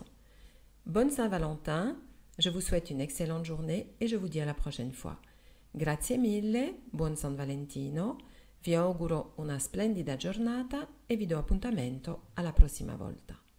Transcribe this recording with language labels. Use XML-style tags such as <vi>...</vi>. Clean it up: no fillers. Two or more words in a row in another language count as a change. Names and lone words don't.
<fr>Bonne Saint-Valentin, je vous souhaite une excellente journée et je vous dis à la prochaine fois.</fr> <it>Grazie mille, buon San Valentino, vi auguro una splendida giornata e vi do appuntamento alla prossima volta.</it>